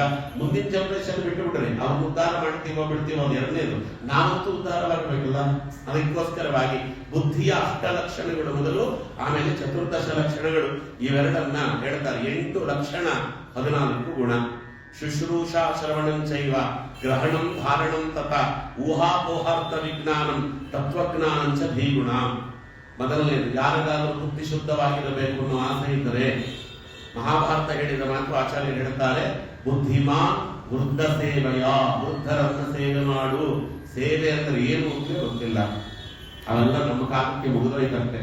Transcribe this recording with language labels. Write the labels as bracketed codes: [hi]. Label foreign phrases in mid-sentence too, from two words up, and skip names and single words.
[kn] ಮುಂದಿನ ಜನರೇಷನ್ ಬಿಟ್ಟು ಬಿಡ್ರಿ, ಅವ್ರನ್ನ ಉದ್ಧಾರ ಮಾಡ್ತೀವೋ ಬಿಡ್ತೀವೋ ಅದು ಎರಡನೇದು. ನಾವಂತೂ ಉದ್ಧಾರವಾಗಬೇಕಲ್ಲ. ಅದಕ್ಕೋಸ್ಕರವಾಗಿ ಬುದ್ಧಿಯ 8 ಲಕ್ಷಣಗಳು ಮೊದಲು, ಆಮೇಲೆ 14 ಲಕ್ಷಣಗಳು. ಇವೆರಡನ್ನ ಹೇಳ್ತಾರೆ. 8 ಲಕ್ಷಣ 14 ಗುಣ. [sa] ಶುಶ್ರೂಷಾ ಶ್ರವಣಂ ಚೈವ ಗ್ರಹಣಂ ಧಾರಣಂ ತಥಾ ಊಹಾಪೋಹಾರ್ಥ ವಿಜ್ಞಾನಂ ತತ್ವಜ್ಞಾನಂಚ ಧೀಗುಣ. [kn] ಮೊದಲನೇದು, ಯಾರಿಗಾದರೂ ಬುದ್ಧಿ ಶುದ್ಧವಾಗಿರಬೇಕು ಅನ್ನೋ ಆಸೆ ಇದ್ದರೆ ಮಹಾಭಾರತ ಹೇಳಿದ ಮಾತು ಆಚಾರ್ಯರು ಹೇಳ್ತಾರೆ, [sa] ಬುದ್ಧಿಮಾನ್ ವೃದ್ಧ ಸೇವೆಯ, [kn] ವೃದ್ಧರನ್ನ ಸೇವೆ ಮಾಡು. ಸೇವೆ ಅಂದ್ರೆ ಏನು ಅಂತ ಗೊತ್ತಿಲ್ಲ. ಅವೆಲ್ಲ ನಮ್ಮ ಕಾಲಕ್ಕೆ ಮುಗಿದೋಯ್ತಂತೆ.